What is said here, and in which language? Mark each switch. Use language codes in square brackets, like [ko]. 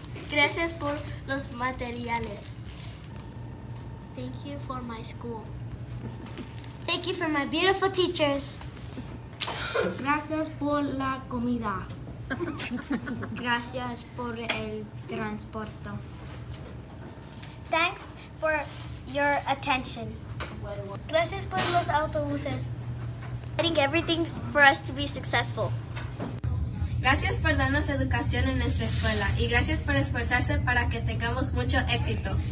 [es] Gracias por los materiales. [en] Thank you for my school. Thank you for my beautiful teachers. [es] Gracias por la comida. Gracias por el transporte. [en] Thanks for your attention. [es] Gracias por los autobuses. [en] Getting everything for us to be successful. [es] Gracias por darnos educación en nuestra escuela y gracias por esforzarse para que tengamos mucho éxito.